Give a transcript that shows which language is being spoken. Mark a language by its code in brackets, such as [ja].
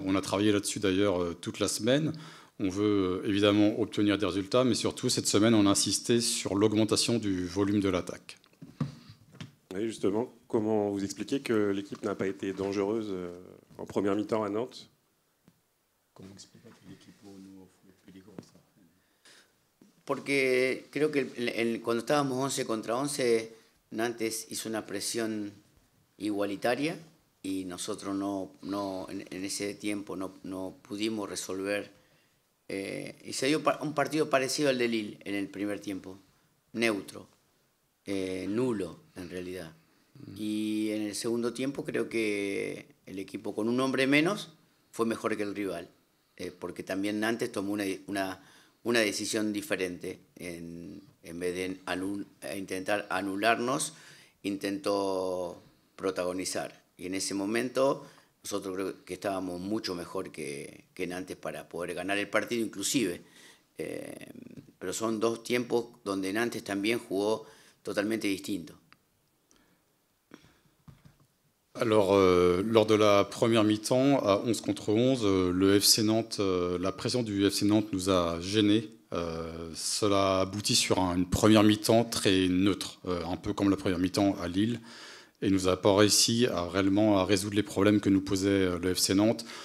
[fr] On a travaillé là-dessus d'ailleurs toute la semaine. On veut évidemment obtenir des résultats, mais surtout, cette semaine, on a insisté sur l'augmentation du volume de l'attaque. Oui, justement, comment vous expliquez que l'équipe n'a pas été dangereuse en première mi-temps à Nantes? Comment expliquer que l'équipe [es] no fue peligrosa? Porque creo que cuando estábamos 11 contra 11, Nantes hizo una presión igualitaria y nosotros en ese tiempo no pudimos resolver. Y se dio un partido parecido al de Lille en el primer tiempo, neutro, nulo en realidad. Y en el segundo tiempo creo que el equipo con un hombre menos fue mejor que el rival, porque también Nantes tomó una decisión diferente. En vez de intentar anularnos, intentó protagonizar. Y en ese momento nosotros creo que estábamos mucho mejor que Nantes para poder ganar el partido inclusive. Pero son dos tiempos donde Nantes también jugó totalmente distinto. [fr] Alors, lors de la première mi-temps, à 11 contre 11, le FC Nantes, la pression du FC Nantes nous a gênés. Cela aboutit sur une première mi-temps très neutre, un peu comme la première mi-temps à Lille, et nous a pas réussi réellement à résoudre les problèmes que nous posait le FC Nantes.